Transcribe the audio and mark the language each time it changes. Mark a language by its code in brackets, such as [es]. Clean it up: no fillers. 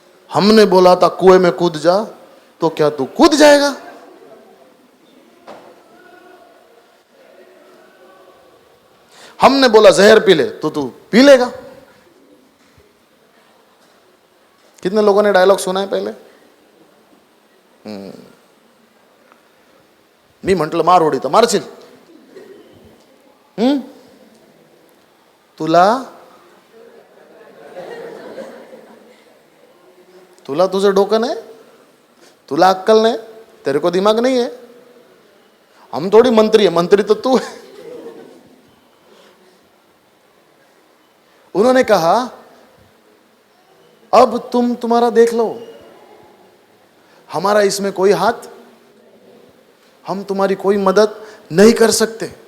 [hi] हमने बोला था कुएं में कूद जा, तो क्या तू कूद जाएगा? हमने बोला जहर पी ले, तो तू पी लेगा। कितने लोगों ने डायलॉग सुना है पहले? [mr] मी म्हंटल मार उडी तर मारशील. तुला तुला तुझं डोकं नाही, तुला अक्कल नाही, [hi] तेरे को दिमाग नहीं है. हम थोड़ी मंत्री है, मंत्री तो तू है. उन्होंने कहा अब तुम्हारा देख लो, हमारा इसमें कोई हाथ, हम तुम्हारी कोई मदद नहीं कर सकते.